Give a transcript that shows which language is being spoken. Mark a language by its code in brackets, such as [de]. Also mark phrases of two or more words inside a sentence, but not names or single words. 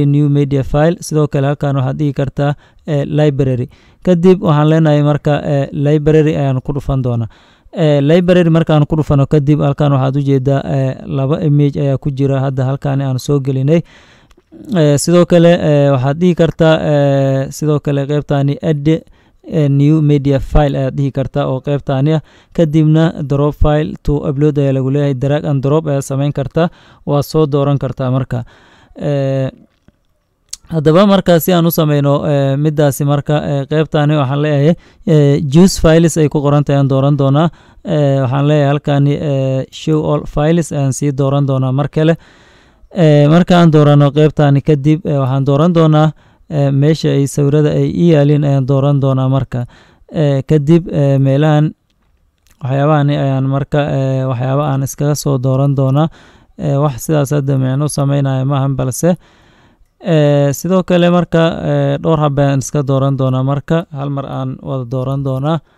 [en] new media file [so] sidoo kale halkan waxaad dhigi kartaa library kadib waxaan leenahay marka library ayaan ku dhufan doonaa library markaan ku dhufano kadib halkan waxaad u jeedaa laba image ayaa ku jira hadda halkan aan soo gelinay sidoo kale waxaad dhigi kartaa sidoo kale qaybtani [en] add new media file [so] aad dhihi kartaa oo qaybtaani ah kadibna [en] drop file to upload [so] ayaa lagu leeyahay [en] drag and drop [so] ayaa samayn kartaa waa soo dooran kartaa marka haddaba marka si aan u sameyno midaasi marka qaybtaani waxaan leeyahay [en] choose files [so] ay ku qoran tahay aan dooran doonaa waxaan leeyahay halkani [en] show all files [so] ayaan sii dooran doonaa mar kale markaan doorano qaybtaani kadib waxaan dooran doonaa meesha ay sawirada ay yaalin ayaan dooran doonaa marka kadib meelahan waxyaabahan ayaan marka waxyaaba aan iskaga soo dooran doonaa wax sidaas hadda macno sameynaya maahan balse sidoo kale marka dhowr hab ayaan iska dooran doonaa marka hal mar aan wada dooran doonaa